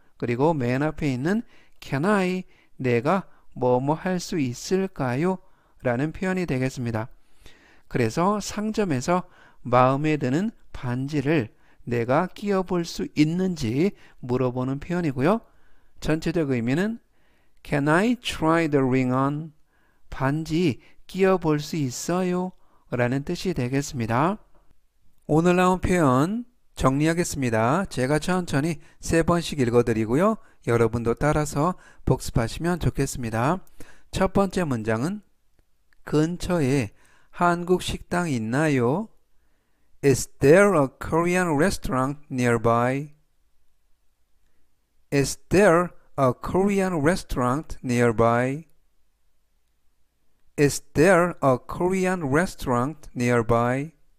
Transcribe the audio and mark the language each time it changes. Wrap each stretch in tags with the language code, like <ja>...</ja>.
<ko>그리고 맨 앞에 있는</ko> <en>Can I?</en> <ko>내가 뭐뭐 할 수 있을까요? 라는 표현이 되겠습니다. 그래서 상점에서 마음에 드는 반지를 내가 끼워 볼 수 있는지 물어보는 표현이고요. 전체적 의미는</ko> <en>Can I try the ring on?</en> <ko>반지 끼워 볼 수 있어요? 라는 뜻이 되겠습니다. 오늘 나온 표현 정리하겠습니다. 제가 천천히 3번씩 읽어드리고요. 여러분도 따라서 복습하시면 좋겠습니다. 첫 번째 문장은 근처에 한국 식당 있나요?</ko> <en>Is there a Korean restaurant nearby? Is there a Korean restaurant nearby? Is there a Korean restaurant nearby?</en>